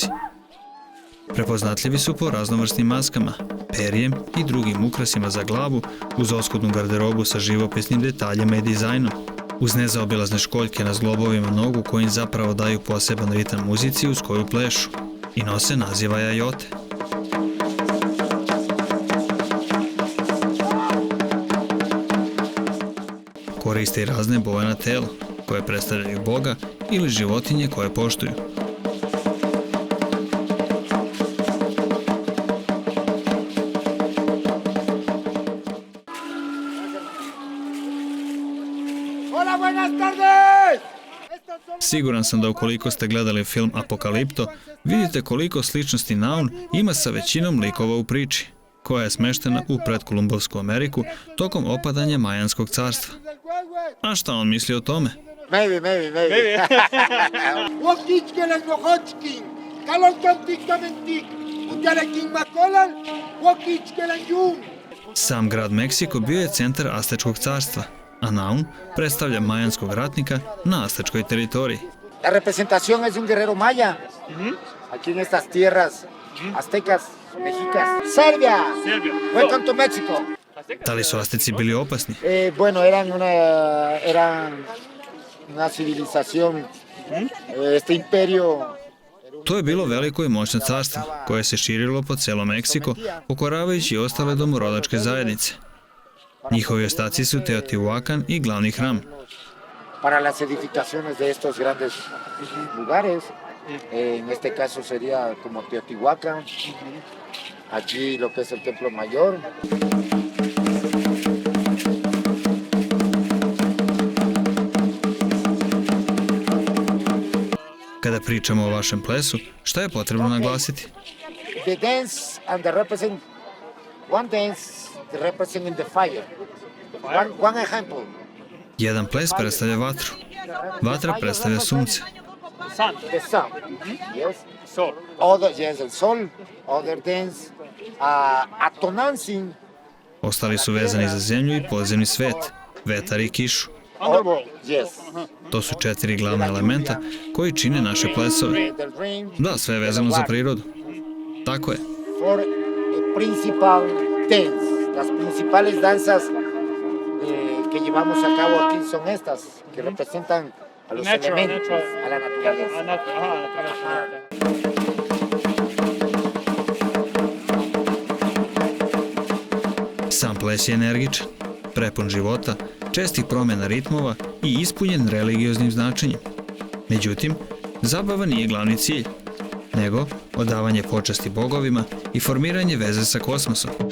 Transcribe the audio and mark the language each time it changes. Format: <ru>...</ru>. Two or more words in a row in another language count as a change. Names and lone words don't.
<sr>Prepoznatljivi su po raznovrsnim maskama, perjem i drugim ukrasima za glavu, uz oskudnu garderobu sa živopisnim detaljima i dizajnom, uz nezaobilazne školjke na zglobovima nogu koji im zapravo daju poseban ritam muzici uz koju plešu i nose naziva jajote. Koriste i razne boje na telu, koje predstavljaju Boga ili životinje koje poštuju.</sr> <es>Hola, buenas tardes!</es> <sr>Siguran sam da ukoliko ste gledali film Apokalipto, vidite koliko sličnosti Naun ima sa većinom likova u priči, koja je smeštena u predkolumbovsku Ameriku tokom opadanja Majanskog carstva. A šta on misli o tome?</sr> <en>Maybe. Wokichkelan Wohochkin, Kalontontik Domentik, Utalekin Makolan, Wokichkelan Jun.</en> <sr>Sam grad Meksiko bio je centar Astečkog carstva, a Naun predstavlja majanskog ratnika na Astečkoj teritoriji.</sr> <es>La representación es un guerrero maya, aquí en estas tierras aztecas, mexicas.</es> <en>Serbia! Welcome to Mexico!</en> <sr>Da li su Asteci bili opasni?</sr> <es>Bueno, eran una civilización, este imperio.</es> <sr>To je bilo veliko i moćno carstvo, koje se širilo po celo Meksiko, pokoravajući ostale domorodačke zajednice. Njihovi ostaci su Teotihuacan i glavni hram.</sr> <es>Para las edificaciones de estos grandes lugares, en este caso sería como Teotihuacan, aquí lo que es el Templo Mayor.</es> <sr>Kada pričamo o vašem plesu, šta je potrebno naglasiti?</sr> <en>The dance and the represent, one dance representing the fire. One example.</en> <sr>Jedan ples predstavlja vatru, Vatra predstavlja sunce.</sr> <en>Sun. The sun. Yes.</en> <es>Sol. Yes, el sol.</es> <en>Other things. Atonancing.</en> <sr>Ostali su vezani za zemlju i podzemni svet, vetar i kišu.</sr> <en>Underworld. Yes.</en> <sr>To su 4 glavna elementa koji čine naše plesove.</sr> <en>The rain.</en> <sr>Da, sve je vezano za prirodu. Tako je.</sr> <en>For principal things.</en> <es>Las principales danzas que llevamos a cabo aquí son estas, que representan a los elementos, a la naturaleza.</es> <sr>Sam ples je energičan, prepun života, čestih promjena ritmova i ispunjen religioznim značenjem. Međutim, zabava nije glavni cilj, nego odavanje počasti bogovima i formiranje veze sa kosmosom.</sr>